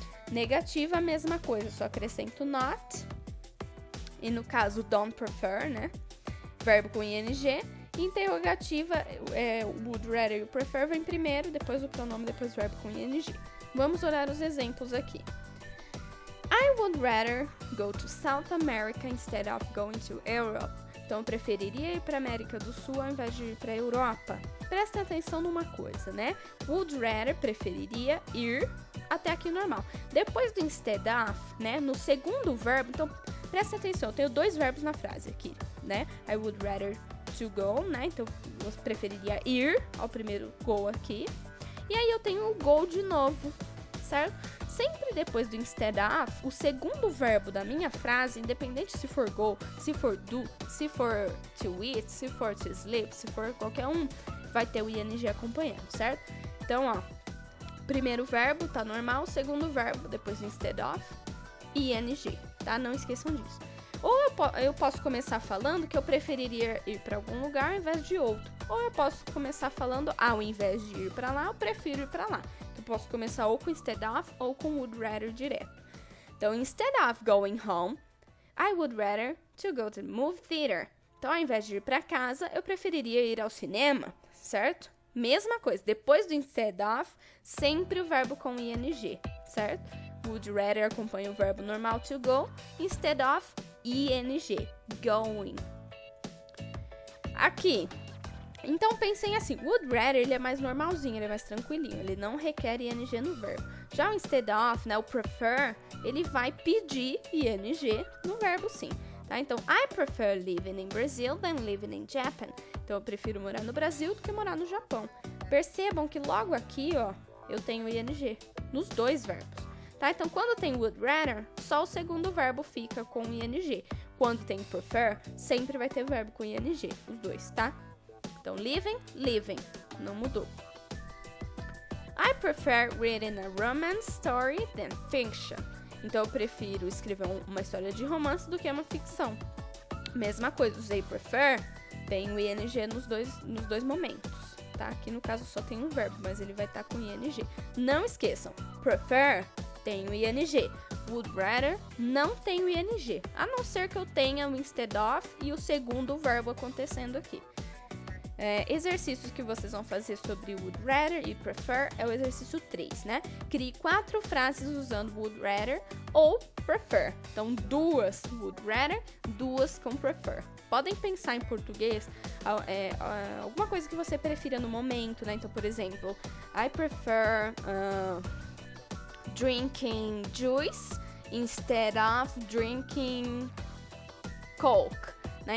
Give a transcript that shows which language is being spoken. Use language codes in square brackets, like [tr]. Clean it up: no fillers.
[pt] Negativa, a mesma coisa, só acrescento not, e no caso, don't prefer, né, verbo com ing. Interrogativa, would rather e o prefer vem primeiro, depois o pronome, depois o verbo com ing. Vamos olhar os exemplos aqui. [en] I would rather go to South America instead of going to Europe. [pt] Então, eu preferiria ir para América do Sul ao invés de ir para Europa. Presta atenção numa coisa, né? Would rather, preferiria ir, até aqui normal. Depois do instead of, né? No segundo verbo, então, presta atenção, eu tenho 2 verbos na frase aqui, né? [en] I would rather to go, [pt] né? Então, eu preferiria ir ao primeiro go aqui. E aí, eu tenho o go de novo, certo? Sempre depois do instead of, o segundo verbo da minha frase, independente se for go, se for do, se for to eat, se for to sleep, se for qualquer um, vai ter o ing acompanhando, certo? Então, ó, primeiro verbo tá normal, segundo verbo depois do instead of, ing, tá? Não esqueçam disso. Ou eu posso começar falando que eu preferiria ir para algum lugar ao invés de outro. Ou eu posso começar falando, ao invés de ir para lá, eu prefiro ir para lá. Eu posso começar ou com instead of ou com would rather direto. Então, [en] instead of going home, I would rather to go to the movie theater. [pt] Então, ao invés de ir para casa, eu preferiria ir ao cinema, certo? Mesma coisa, depois do instead of, sempre o verbo com ing, certo? Would rather acompanha o verbo normal to go, instead of, ing, going. Aqui, então pensem assim, would rather ele é mais normalzinho, ele é mais tranquilinho, ele não requer ing no verbo. Já o instead of, né, o prefer, ele vai pedir ing no verbo sim. Tá? [en] Então, I prefer living in Brazil than living in Japan. [pt] Então, eu prefiro morar no Brasil do que morar no Japão. Percebam que logo aqui, ó, eu tenho ing nos 2 verbos. Tá? Então, quando tem would rather, só o segundo verbo fica com ing. Quando tem prefer, sempre vai ter verbo com ing, os 2, tá? Então, living, living, não mudou. [en] I prefer reading a romance story than fiction. [pt] Então, eu prefiro escrever uma história de romance do que uma ficção. Mesma coisa, usei prefer, tem o ing nos dois momentos, tá? Aqui no caso só tem um verbo, mas ele vai estar com ing. Não esqueçam, prefer tem o ing, would rather não tem o ing, a não ser que eu tenha o instead of e o segundo verbo acontecendo aqui. Exercícios que vocês vão fazer sobre would rather e prefer é o exercício 3, né? Crie 4 frases usando would rather ou prefer. Então, 2 would rather, 2 com prefer. Podem pensar em português alguma coisa que você prefira no momento, né? Então, [en] por exemplo, I prefer drinking juice instead of drinking Coke, né?